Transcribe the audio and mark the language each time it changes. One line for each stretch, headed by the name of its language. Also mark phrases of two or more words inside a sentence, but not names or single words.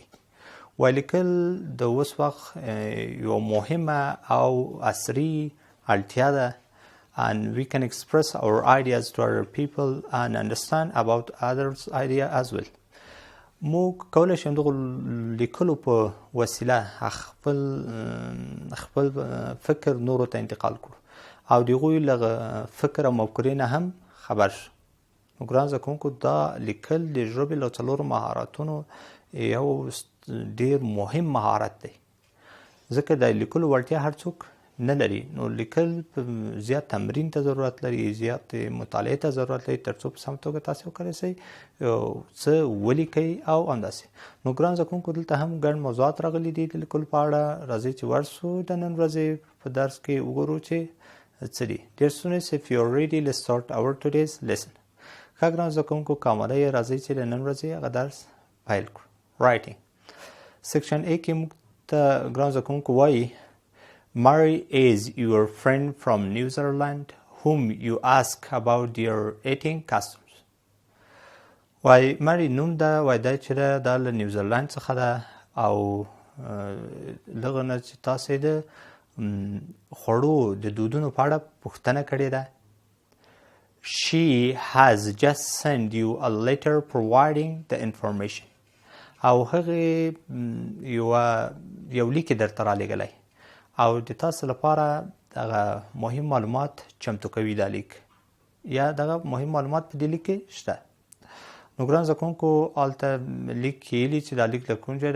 Pashto: وایي لیکل د اوس وخت یوه مهمه او عصري اړتیا ده
English: and we can express our ideas to other people and understand about others' idea as well.
Pashto: موږ کولی شو دغه لیکلو په وسیله خپل فکر نورو ته انتقال کړو او د هغوی له فکر او مفکورې نه هم خبر شو. نو ګران زده کوونکو دا لیکل د ژبې له څلورو مهارتونو یو ډېر مهم مهارت دی، ځکه د لیکلو وړتیا هر څوک نه لري. نو لیکل زیات تمرین ته ضرورت لري، زیات مطالعې ته ضرورت لري تر څو په سمه توګه تاسې وکړی شئ څه ولیکئ او همداسې. نو ګران زده کوونکو دلته هم ګڼ موضوعات راغلي دي د لیکلو په اړه. راځئ چې ورسو د نن ورځې په درس کې وګورو چې څه دي.
English: Dear students, if you are ready, let's start our today's lesson.
Pashto: ښه ګران زده کوونکو که آماده یې راځئ چې د نن ورځې هغه درس پیل کړو.
English: writing. section A
Pashto: کې موږ ته ګران زده کوونکو وایي
English: Mary is your friend from New Zealand whom you ask about their eating customs.
Pashto: وای مری نوم ده، وای دا چې دا له نیوزیلند څخه ده او دغه نه چې تاسې د خوړو د دودونو په اړه پوښتنه کړې ده.
English: She has just sent you a letter providing the information.
Pashto: او هغې یو لیک درته رالیږلی او د تاسو لپاره دغه مهم معلومات چمتو کوي دا لیک، یا دغه مهم معلومات په دې لیک کې شته. نو ګران زده کوونکو هلته لیک کې ویلي چې دا لیک له کوم ځای ده؟